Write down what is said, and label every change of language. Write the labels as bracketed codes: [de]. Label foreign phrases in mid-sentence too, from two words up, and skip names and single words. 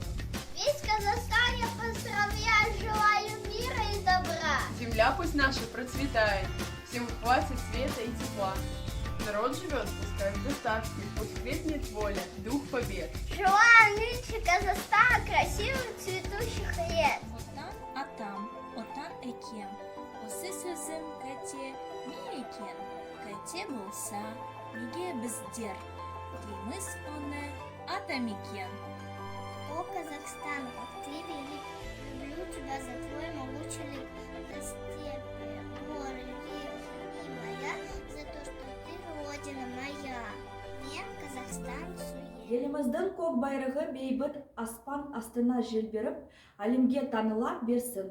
[ru] Весь Казахстан я поздравляю, желаю мира и добра. Земля пусть наша процветает, всем хватит света и тепла. Народ живет, пускай в достатке, пусть кветнет воля, дух побед. Желаю нынче Казахстана красивых цветущих лет. [kk] Отан атам, отан экем. Осы сөзім кәте не екен? Кәте болса, неге біздер? Дейміз оны атамекен. [ru] О, Казахстан, как ты велик, люблю тебя за твой могучий лик, за степи, горы, реки и моря, за то, что ты родина моя. [kk] Мен Казахстан сует. Еліміздің көк байрағы бейбіт аспан астына желбіріп, әлемге таныла берсін.